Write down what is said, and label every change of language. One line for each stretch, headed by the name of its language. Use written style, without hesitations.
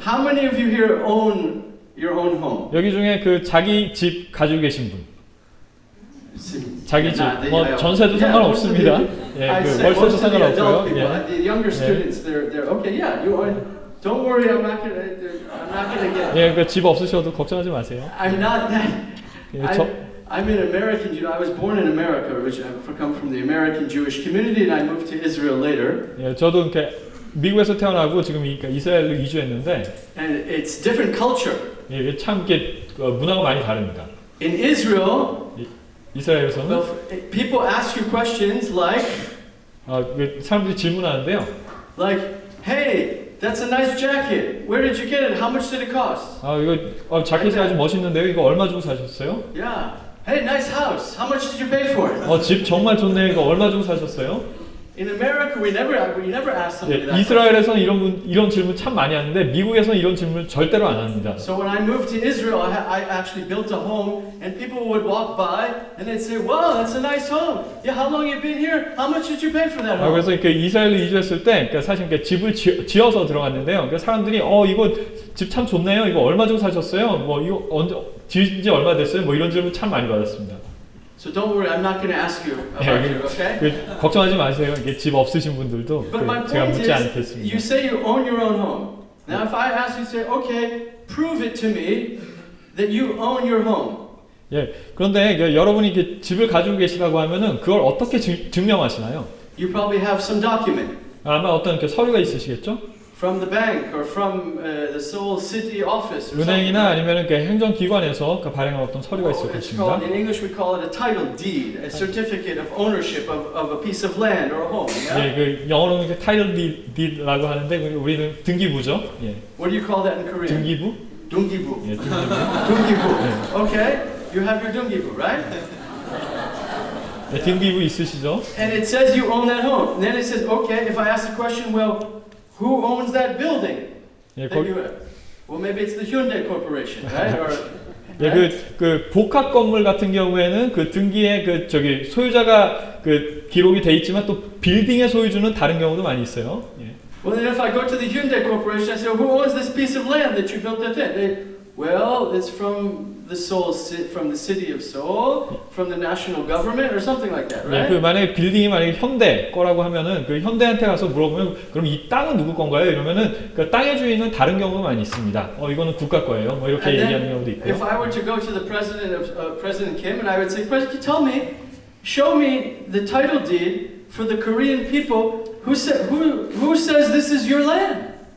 English: How many of you here own your own home?
Korean: 여기 중에 그 자기 집 가지고 계신 분, 자기 집, 뭐 전세도 상관없습니다. 예, 그 월세도 상관없고요. 예.
English: The younger students, they're okay. Yeah, you are. Don't worry, I'm not gonna get.
Korean: 예, 그 집 없으셔도 걱정하지 마세요.
English: I'm not that.
Korean: 예, 저,
English: I'm an American Jew. I was born in America, which I've come from the American Jewish community, and I moved to Israel later.
Korean: 예, 저도 이렇게 미국에서 태어나고 지금 그러니까 이스라엘로 이주했는데,
English: And it's different culture.
Korean: 예, 참 이게 문화가 많이 다릅니다.
English: In Israel,
Korean: 이스라엘에서는
English: well, people ask you questions like,
Korean: 사람들이 질문하는데요.
English: like, hey, that's a nice jacket. Where did you get it? How much did it cost?
Korean: 이거 자켓이 아주 멋있는데요. 이거 얼마 주고 사셨어요?
English: Yeah. Hey, nice house. How much did you pay for it?
Korean: 집 정말 좋네요. 이거 얼마 주고 사셨어요?
English: In America, we never ask somebody
Korean: 예,
English: that.
Korean: 이스라엘에서는 이런 질문 참 많이 하는데 미국에서는 이런 질문 절대로 안 합니다.
English: So when I moved to Israel, I actually built a home, and people would walk by and they'd say, "Wow, that's a nice home. Yeah, how long you been here? How much did you pay for that home?"
Korean: 그래서 이렇게 이스라엘로 이주했을 때, 그러니까 사실 이렇게 집을 지어서 들어갔는데요. 그러니까 사람들이 이거 집 참 좋네요. 이거 얼마 주고 사셨어요? 뭐 이거 언제 지은 지 얼마 됐어요? 뭐 이런 질문 참 많이 받았습니다.
English: So don't worry, I'm not going to ask you about you, okay?
Korean: 걱정하지 마세요. 이게 집 없으신 분들도
English: But my
Korean: 제가
English: point
Korean: 묻지
English: is,
Korean: 않겠습니다.
English: you say you own your own home. Now, if I ask you, say, "Okay, prove it to me that you own your home."
Korean: 예, 그런데 여러분이 이렇게 집을 가지고 계시다고 하면은 그걸 어떻게 증명하시나요?
English: You probably have some document.
Korean: 아마 어떤 이렇게 서류가 있으시겠죠?
English: From the bank or from the Seoul city office or something.
Korean: 은행이나 아니면 그 행정기관에서 발행한 어떤 서류가 있을
English: It's
Korean: 것입니다.
English: called, in English we call it a title deed, a certificate of ownership of a piece of land or a home. Yeah?
Korean: 예, 그 영어로는 이렇게 타이틀 디드라고 하는데 우리는 등기부죠. 예.
English: What do you call that in Korean?
Korean: 등기부? Dunggibu. 예, 등기부. Dunggibu.
English: Okay, you have your Dunggibu, right?
Korean: 네, 등기부 있으시죠?
English: And it says you own that home. And then it says, okay, if I ask the question, well, who owns that building?
Korean: 예,
English: That you have? Well, maybe it's the Hyundai Corporation, right? Or
Korean: 예, 그 복합 건물 같은 경우에는 그 등기에 소유자가 기록이 돼 있지만 또 빌딩의 소유주는 다른 경우도 많이 있어요. 예.
English: well, then if I go to the Hyundai Corporation, I say, who owns this piece of land that you built that in? Well, it's from the city of Seoul, from the national government, or something like that,
Korean: 예,
English: right?
Korean: 만약에 빌딩이 만약에 현대 거라고 하면은 그 현대한테 가서 물어보면 그럼 이 땅은 누구 건가요? 이러면은 그 땅의 주인은 다른 경우가 많이 있습니다. 이거는 국가 거예요. 뭐 이렇게
English: And
Korean: 얘기하는
English: then,
Korean: 경우도 있고요.
English: if I were to go to the president of President Kim, and I would say, President, tell me, show me the title deed for the Korean people, who says this is your land?